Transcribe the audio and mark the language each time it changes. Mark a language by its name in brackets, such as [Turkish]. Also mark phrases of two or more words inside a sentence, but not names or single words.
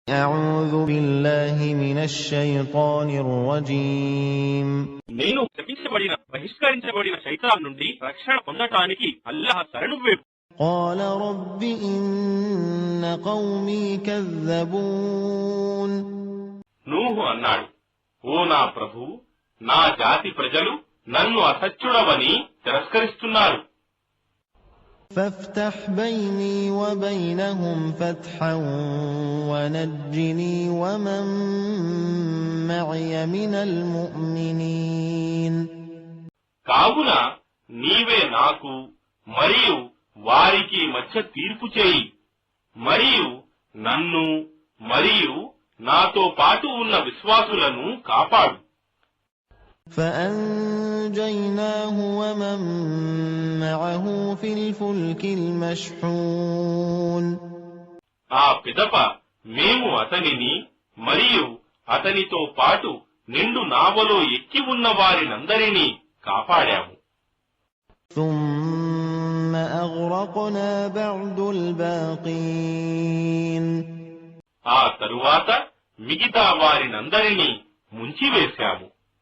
[Arabic] أعوذ بالله من الشيطان الرجيم [Telugu] నేను శపించబడిన బహిష్కరించబడిన శైతాన్ నుండి రక్షణ పొందటానికి అల్లాహ్ శరణు వేడు. [Arabic] قال رب إن قومي كذبون [Telugu] నూహు అన్నాడు, ఓ నా ప్రభు, నా జాతి ప్రజలు నన్ను అసత్యుడవని తిరస్కరిస్తున్నారు. [Arabic] فافتح بيني وبينهم فتحا ونجني ومن معي من المؤمنين [Telugu] కావున నీవే నాకు మరియు వారికి మధ్య తీర్పు చేయి, మరియు నన్ను మరియు నాతో పాటు ఉన్న విశ్వాసులను కాపాడు. [Arabic] فأنجيناه ومن معه في الفلك المشحون [Telugu] ఆ పిదప మేము అతనిని మరియు అతనితో పాటు నిండు నావలో ఎక్కి ఉన్న వారినందరినీ కాపాడాము. [Arabic] ثم أغرقنا بعد الباقين [Telugu] ఆ తరువాత మిగతా వారినందరినీ ముంచివేశాము.